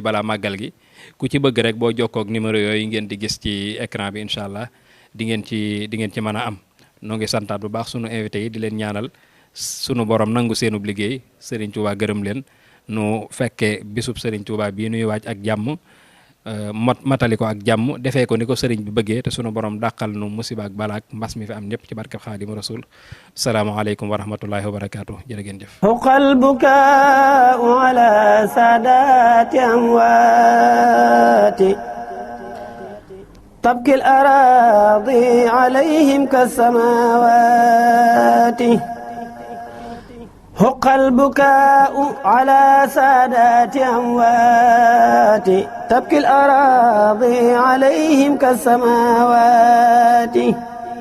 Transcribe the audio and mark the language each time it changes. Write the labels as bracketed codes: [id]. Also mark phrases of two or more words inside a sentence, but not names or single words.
[wo] balaa màggal gi ku ci bëgg rek boo jokkoo ak numéro yooyu ngeen di gis ci écran bi [ar] إن شاء الله [wo] di ngeen ci mën a am noo ngi santaat bu baax sunu invité yi di leen ñaanal sunu borom nangu seenub liggéey Serigne Touba gërëm leen nu fekkee bisub Serigne Touba bii nuy waaj ak jàmm matali ko ak jàmm defee ko ni ko Serigne bi bëggee te sunu borom dàqal nu musiba ak balaak mbas mi fi am ñëpp ci barkeb Xaadimu Rasul [ar] السلام عليكم ورحمة الله وبركاته [wo] jërë ngeen jëf. [ar] حق البكاء على سادات أموات تبكي الأراضي عليهم كالسماوات حق البكاء على سادات أموات تبكي الأراضي عليهم كالسماوات